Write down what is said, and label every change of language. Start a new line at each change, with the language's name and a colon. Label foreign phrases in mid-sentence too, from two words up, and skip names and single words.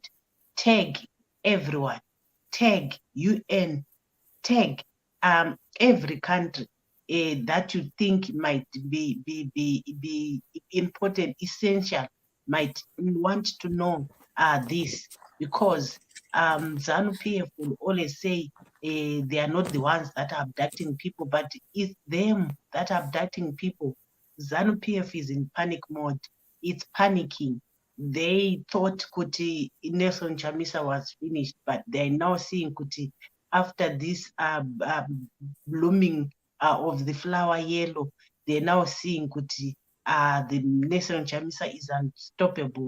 English: Tag everyone, tag UN, tag every country that you think might be important, essential, might want to know this, because ZANU-PF will always say they are not the ones that are abducting people, but it's them that are abducting people. ZANU-PF is in panic mode. It's panicking. They thought Kuti Nelson Chamisa was finished, but they're now seeing Kuti after this blooming of the flower yellow, they're now seeing Kuti the Nelson Chamisa is unstoppable.